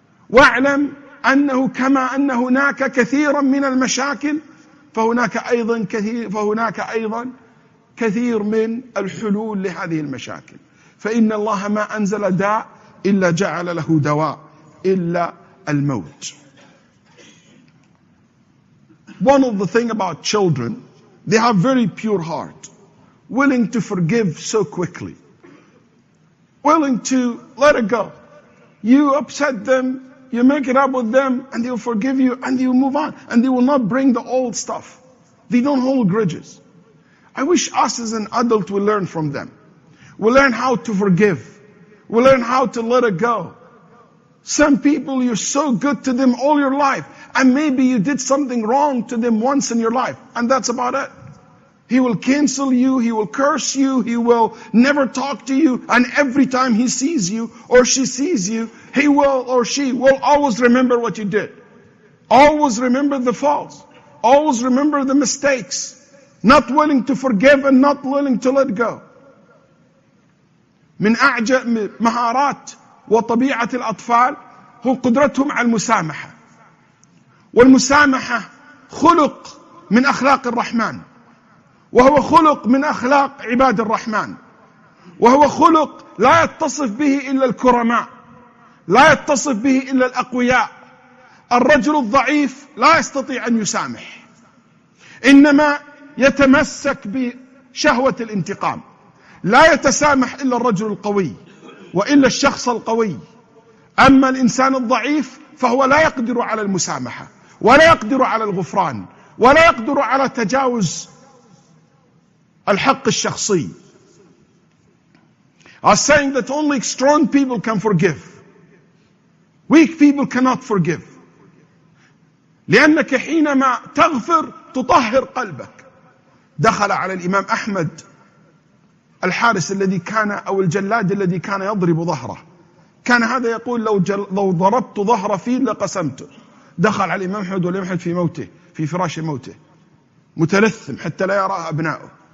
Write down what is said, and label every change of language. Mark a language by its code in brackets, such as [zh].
[ar] واعلم أنه كما أن هناك كثيرا من المشاكل فهناك أيضا كثير من الحلول لهذه المشاكل. فإن الله ما أنزل داء إلا جعل له دواء إلا الموت. [en] One of the things about children, they have very pure heart, willing to forgive so quickly, willing to let it go. You upset them, you make it up with them, and they will forgive you, and they will move on, and they will not bring the old stuff. They don't hold grudges. I wish us as an adult will learn from them. We'll learn how to forgive. We'll learn how to let it go. Some people, you're so good to them all your life, and maybe you did something wrong to them once in your life, and that's about it. He will cancel you, he will curse you, he will never talk to you, and every time he sees you or she sees you, he will or she will always remember what you did. Always remember the faults. Always remember the mistakes. not willing to forgive and not willing to let go. [ar] من أعجب مهارات وطبيعة الأطفال هو قدرتهم على المسامحة، والمسامحة خلق من أخلاق الرحمن، وهو خلق من أخلاق عباد الرحمن، وهو خلق لا يتصف به إلا الكرماء، لا يتصف به إلا الأقوياء. الرجل الضعيف لا يستطيع أن يسامح، إنما يتمسك بشهوة الانتقام. لا يتسامح إلا الرجل القوي وإلا الشخص القوي. أما الإنسان الضعيف فهو لا يقدر على المسامحة، ولا يقدر على الغفران، ولا يقدر على تجاوز الحق الشخصي. [en] I was saying that only strong people can forgive. Weak people cannot forgive. [ar] لأنك حينما تغفر تطهر قلبك. دخل على الإمام أحمد الحارس الذي كان، أو الجلاد الذي كان يضرب ظهره، كان هذا يقول لو ضربت ظهر فيل لقسمته. دخل على الإمام أحمد والإمام أحمد في موته، في فراش موته، متلثم حتى لا يراه أبناؤه.